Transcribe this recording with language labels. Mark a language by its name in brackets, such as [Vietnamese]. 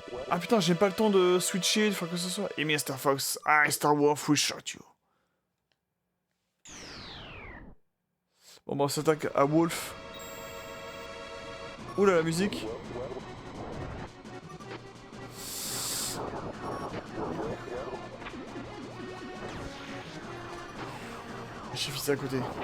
[French] Ah putain, j'ai pas le temps de switcher, de faire que ce soit. Et Mr. [English] Fox, I Star Wolf will shot you. [French] Bon bah on s'attaque à Wolf. Oula la musique. J'ai visé à côté.